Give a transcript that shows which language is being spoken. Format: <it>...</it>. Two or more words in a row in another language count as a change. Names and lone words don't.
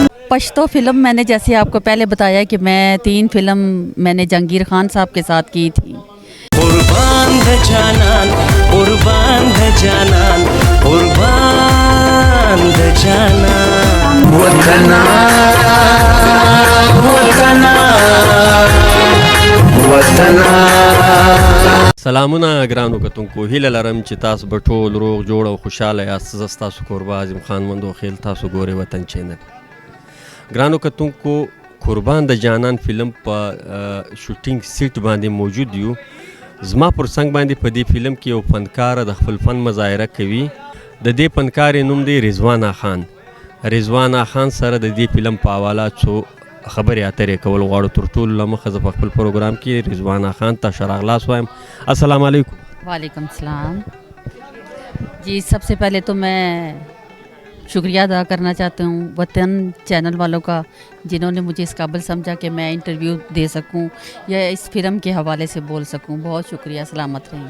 <ur>پشتو فلم میں نے جیسے آپ کو پہلے بتایا کہ میں 3 فلم میں نے جہانگیر خان صاحب کے ساتھ کی تھی.</ur> <ps>قربان د جانان، قربان د جانان، قربان د جانان. وطنه وطنه وطنه. سلامونه ګرانو کتونکو، هیله لرم چې تاسو به ټول روغ جوړ او خوشحاله یاست. زه ستاسو کوربه اعظم خان مندو خیل، تاسو ګورئ وطن چینل. ګرانو کتونکو، قربان د جانان فلم په شوټینګ سیټ باندې موجود یو. زما پر څنګ باندې په دې فلم کې یو فنکار د خپل فن مظاهره کوي. د دې فنکار نوم دی رضوانه خان. رضوانه خان سره د دې فلم په حواله څو خبرې اترې کول غواړو. تر ټولو له مخه زه په خپل پروګرام کې رضوانه خان ته ښه راغلاست وایم.</ps> <ar>السلام علیکم. وعلیکم سلام جی.</ar> <ur>سب سے پہلے تو میں شکریہ ادا کرنا چاہتی ہوں وطن چینل والوں کا، جنہوں نے مجھے اس قابل سمجھا کہ میں انٹرویو دے سکوں یا اس فلم کے حوالے سے بول سکوں. بہت شکریہ، سلامت رہیں.</ur>